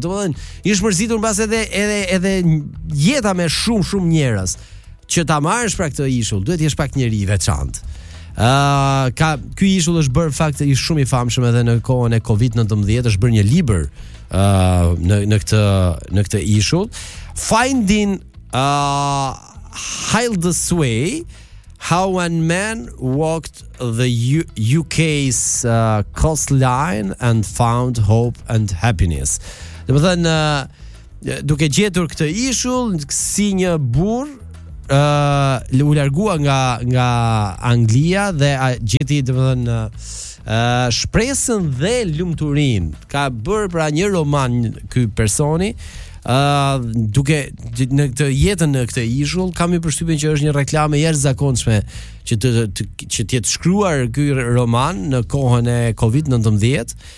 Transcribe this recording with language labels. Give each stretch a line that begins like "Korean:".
Albanian: Domethënë, i është mërzitur mbas edhe jeta me shumë njerëz. Që ta marrësh pra këtë ishull, duhet t'jesh pak njëri veçantë. Ky ishull është bërë fakt i shumë i famshëm edhe në kohën e COVID-19, është bërë një libër në këtë ishull.
English: Finding Hildesway, How a Man Walked the UK's Coastline and Found Hope and Happiness.
Albanian: Dhe më thënë, duke gjetur këtë ishull, si një burë u largua nga Anglia dhe gjeti, domethënë, shpresën dhe lumturinë. Ka bërë pra një roman ky personi, duke në këtë jetën, në këtë ishull, kam i përshtypjen që është një reklamë jashtëzakonshme që të jetë shkruar ky roman në kohën e COVID-19.